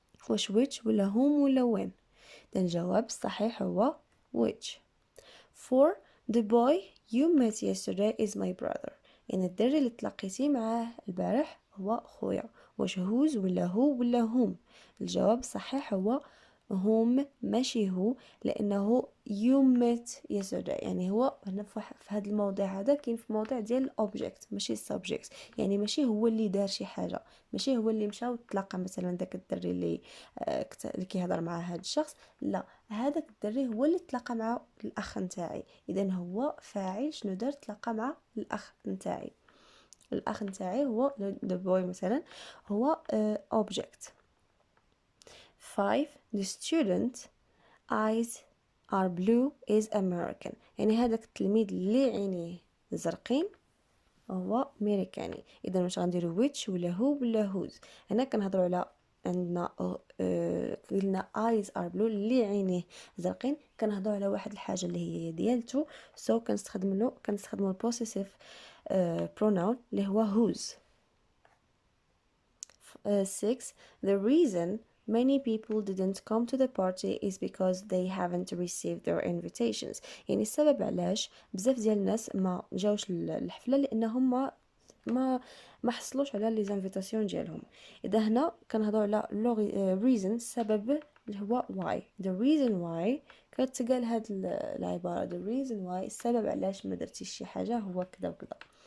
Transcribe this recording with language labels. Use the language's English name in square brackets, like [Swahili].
[Arabic] واش which ولا whom ولا when. الجواب الصحيح هو which. [English] 4 the boy you met yesterday is my brother. [Arabic] يعني الدري اللي تلاقيتي معاه البارح هو خويا. واش whose ولا who ولا whom. الجواب الصحيح هو هم ماشي هو، لانه [English] you met yesterday. [Arabic] يعني هو هنا في هذا الموضع هذا كاين في موضع ديال الاوبجكت ماشي السبجكت. يعني ماشي هو اللي دار شي حاجه، ماشي هو اللي مشى وتلاقى مثلا داك الدري اللي اللي كيهضر مع هذا الشخص. لا، هذاك الدري هو اللي تلاقى مع الاخ نتاعي. اذا هو فاعل شنو دار؟ تلاقى مع الاخ نتاعي. الاخ نتاعي هو the boy مثلا، هو object. [English] 5 the student eyes are blue is American. [Arabic] يعني هذاك التلميذ اللي عينيه زرقين هو امريكاني. اذا واش غنديرو which ولا هو ولا whose؟ هنا كنهضروا على عندنا قلنا [English] eyes are blue [Arabic] اللي عينيه زرقين، كنهضروا على واحد الحاجه اللي هي ديالته. سو كنستخدموا البوسيسيف pronoun اللي هو whose. [English] 6 the reason many people didn't come to the party is because they haven't received their invitations. [Arabic] يعني السبب علاش بزاف ديال الناس ما جاوش للحفله لانهم ما حصلوش على لي زانفيتاسيون ديالهم. اذا هنا كنهضروا على reason السبب اللي هو why. [English] the reason why [Arabic] كتقال هاد العباره the reason why السبب علاش ما درتيش شي حاجه هو كذا وكذا.